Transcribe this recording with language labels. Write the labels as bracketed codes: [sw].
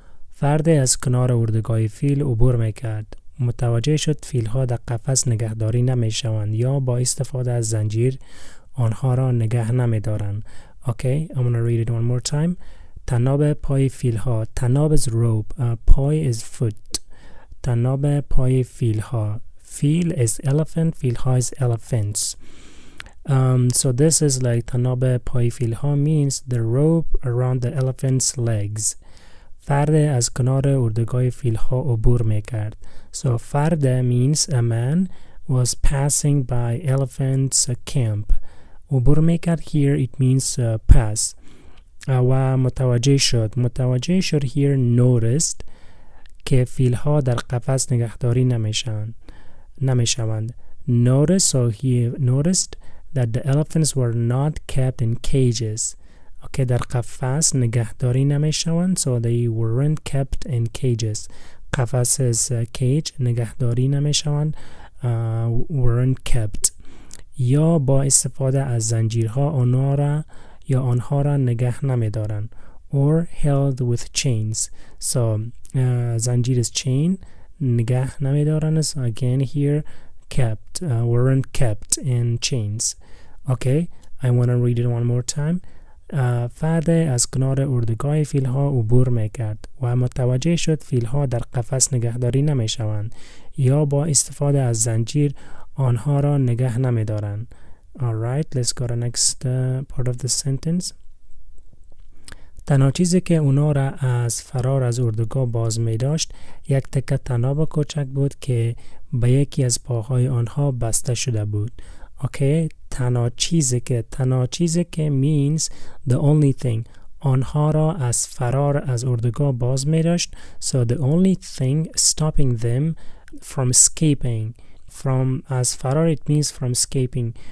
[fa] فردی از کنار اردوگاه فیل عبور میکرد. متوجه شد فیلها در قفس نگهداری نمیشوند یا با استفاده از زنجیر آنها را نگه نمیدارند. [en] Okay, I'm gonna read it one more time. [fa] تناب پای فیلها. [en] تناب is rope. [fa] پای [en] is foot. [fa] تناب پای فیلها. [en] Fil is elephant. فیلها is elephants. So this is like [fa] تناب پای فیلها [en] means the rope around the elephant's legs. [fa] فرد از کنار اردوگاه فیلها عبور میکرد. [en] So فرد means a man was passing by elephant's camp. [fa] عبور میکرد [en] here it means pass. [fa] و متوجه شد. متوجه شد [en] here noticed [fa] که فیلها در قفس نگهداری نمیشوند. [en] Notice, so he noticed that the elephants were not kept in cages. Okay, [fa] در قفس نگهداری نمیشوند, [en] so they weren't kept in cages. قفس is cage, [fa] نگهداری نمیشوند, [en] weren't kept. [fa] یا با استفاده از زنجیرها آنها را نگه نمیدارند, [en] or held with chains. So زنجیر is chain, [fa] نگه نمیدارند, [en] so again here kept, weren't kept in chains. Okay, I want to read it one more time. [fa] فرد از کنار اردوگاه فیلها عبور میکرد و متوجه شد فیلها در قفس نگهداری نمیشوند یا با استفاده از زنجیر آنها را نگه نمیدارند. [en] Alright, let's go to next part of the sentence. [fa] تنها چیزی که اونا را از فرار از اردوگاه باز می داشت یک تکه طناب کوچک بود که به یکی از پاهای آنها بسته شده بود. [en] Okay, [fa] تنها چیزی که [en] means the only thing. [fa] آنها را از فرار از اردوگاه باز می داشت. [en] So the only thing stopping them from escaping. From as فرار it means from escaping.